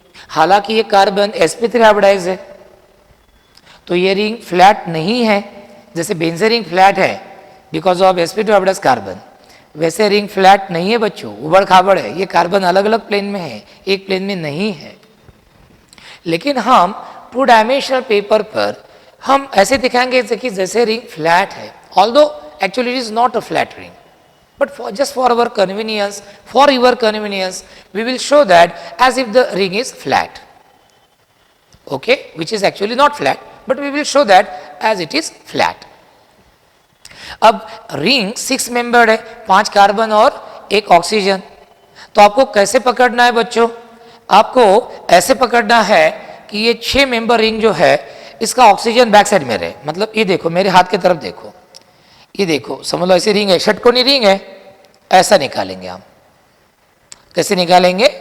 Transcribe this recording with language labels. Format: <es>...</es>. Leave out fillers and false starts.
<hi>हालांकि ये carbon sp3 hybridise है, तो ये रिंग फ्लैट नहीं है, जैसे बेंजीन रिंग फ्लैट है because of sp2 hybridise carbon, वैसे रिंग फ्लैट नहीं है बच्चों, उबड़ खाबड़ है। ये कार्बन अलग अलग प्लेन में है, एक प्लेन में नहीं है। लेकिन हम 2 डायमेंशनल पेपर पर हम ऐसे दिखाएंगे कि जैसे रिंग फ्लैट है,</hi> <en>Although actually it is not a flat ring, but just for our convenience, for your convenience, we will show that as if the ring is flat, okay, which is actually not flat, but we will show that as it is flat.</en> <hi>अब ring 6 membered है, 5 carbon और 1 oxygen, तो आपको कैसे पकड़ना है बच्चों? आपको ऐसे पकड़ना है कि ये 6 मेंबर रिंग जो है इसका ऑक्सीजन बैक साइड में रहे। मतलब ये देखो, मेरे हाथ की तरफ देखो, ये देखो, समझ लो ऐसी रिंग है, षटकोणी रिंग है, ऐसा निकालेंगे हम। कैसे निकालेंगे?</hi>